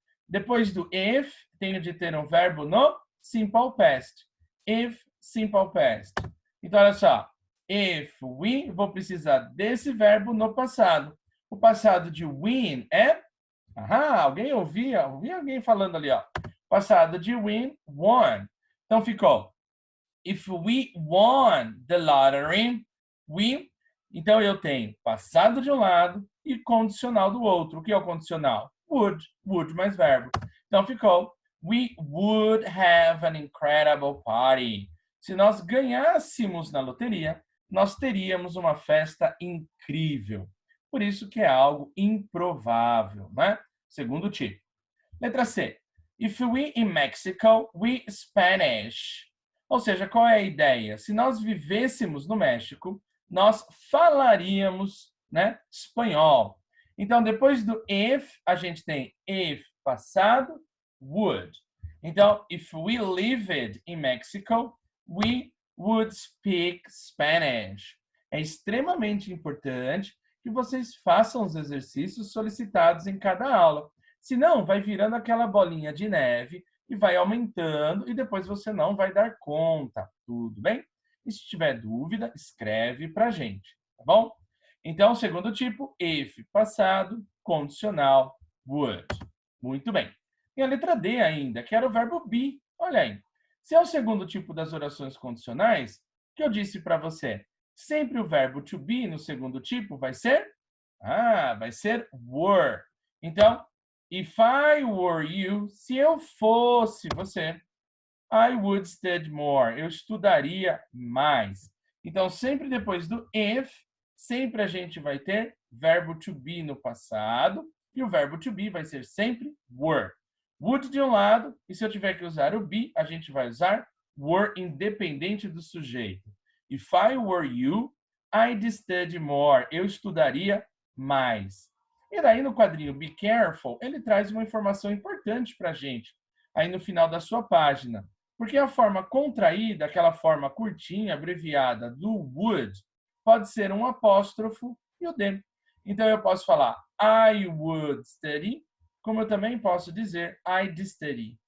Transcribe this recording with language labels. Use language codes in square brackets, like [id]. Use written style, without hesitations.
[pt] Depois do if, tenho de ter um verbo no simple past. If, simple past. Então, olha só. [en] If we, [pt] vou precisar desse verbo no passado. O passado de win é... alguém ouvia alguém falando ali, ó. Passado de win, won. Então ficou, [en] if we won the lottery, we... [pt] Então eu tenho passado de um lado e condicional do outro. O que é o condicional? Would mais verbo. Então ficou, [en] we would have an incredible party. [pt] Se nós ganhássemos na loteria, nós teríamos uma festa incrível. Por isso que é algo improvável, né? Segundo tipo. Letra C. [en] If we in Mexico, we Spanish. [pt] Ou seja, qual é a ideia? Se nós vivêssemos no México, nós falaríamos, né, espanhol. Então, depois do if, a gente tem if passado, would. Então, [en] if we lived in Mexico, we would speak Spanish. [pt] É extremamente importante que vocês façam os exercícios solicitados em cada aula. Senão, vai virando aquela bolinha de neve e vai aumentando e depois você não vai dar conta. Tudo bem? E se tiver dúvida, escreve para a gente, tá bom? Então, segundo tipo, if, passado, condicional, would. Muito bem. E a letra D ainda, que era o verbo be. Olha aí. Se é o segundo tipo das orações condicionais, o que eu disse para você? Sempre o verbo to be no segundo tipo vai ser? Vai ser were. Então, [en] if I were you, [pt] se eu fosse você, [en] I would study more. [pt] Eu estudaria mais. Então, sempre depois do if, sempre a gente vai ter verbo to be no passado e o verbo to be vai ser sempre were. Would de um lado, e se eu tiver que usar o be, a gente vai usar were independente do sujeito. [en] If I were you, I'd study more. [pt] Eu estudaria mais. E daí no quadrinho Be Careful, ele traz uma informação importante para a gente, aí no final da sua página. Porque a forma contraída, aquela forma curtinha, abreviada do would, pode ser um apóstrofo e o D. Então eu posso falar [en] I would study, [pt] como eu também posso dizer [en] I'd study.